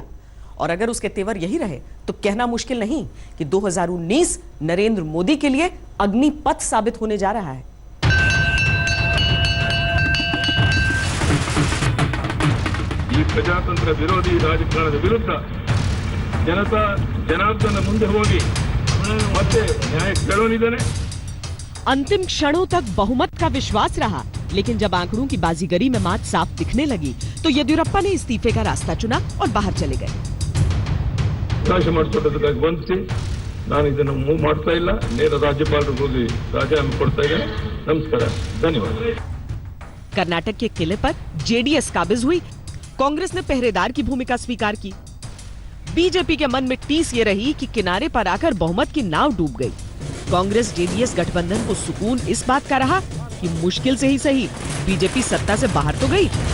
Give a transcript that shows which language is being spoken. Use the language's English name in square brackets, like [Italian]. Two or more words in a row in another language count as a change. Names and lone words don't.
[Hindi] और अगर उसके तेवर यही रहे तो कहना मुश्किल नहीं कि 2019 नरेंद्र मोदी के लिए अग्निपथ साबित होने जा रहा है। [Kannada] ಪ್ರಜಾತಂತ್ರ ವಿರೋಧಿ ರಾಜಕಾರಣ ವಿರುದ್ಧ ಜನತಾ ಜನಾರ್ದನ ಮುಂದೆ ಹೋಗಿ ಮತ್ತೆ न्याय ಕೇಳೋನಿದ್ದಾನೆ। [Hindi] अंतिम क्षणों तक बहुमत का विश्वास रहा, लेकिन जब आंकड़ों की बाजीगरी में मात साफ दिखने लगी तो येदियुरप्पा ने इस्तीफे का रास्ता चुना और बाहर चले गए। [Kannada] ಅವಕಾಶ ಮಾಡಿಕೊಟ್ಟದಕ್ಕಾಗಿ ವಂದಿಸಿ ನಾನು ಇದನ್ನು ಮೂವ್ ಮಾಡ್ತಾ ಇಲ್ಲ, ನೇರ ರಾಜ್ಯಪಾಲರಿಗೆ ಹೋಗಿ ರಾಜೀನಾಮೆ ಕೊಡ್ತಾ ಇದ್ದೇನೆ। [Hindi] नमस्कार, धन्यवाद। कर्नाटक के किले पर जेडीएस काबिज हुई, कांग्रेस ने पहरेदार की भूमिका स्वीकार की। बीजेपी के मन में टीस ये रही कि किनारे पर आकर बहुमत की नाव डूब गई। कांग्रेस जेडीएस गठबंधन को सुकून इस बात का रहा कि मुश्किल से ही सही बीजेपी सत्ता से बाहर तो गई।